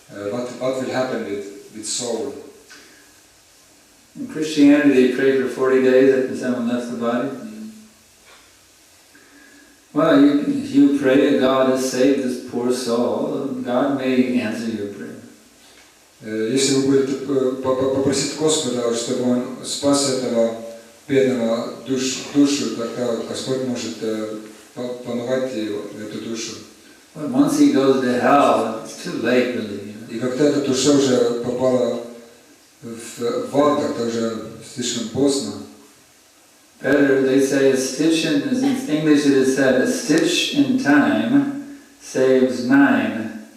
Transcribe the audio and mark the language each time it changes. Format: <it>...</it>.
<en>What will happen with soul? In Christianity, they pray for 40 days after someone left the body. Well, you pray that God has saved this poor soul, God may answer your prayer.</en> <ru>Если вы будете попросить Господа, чтобы Он спас этого бедного душу, тогда Господь может помогать эту душу.</ru> <en>But once he goes to hell, it's too late, really.</en> <ru>И когда эта душа уже попала в ад, тогда уже слишком поздно.</ru> <en>Better, they say, a stitch in English it is said, a stitch in time saves 9.</en>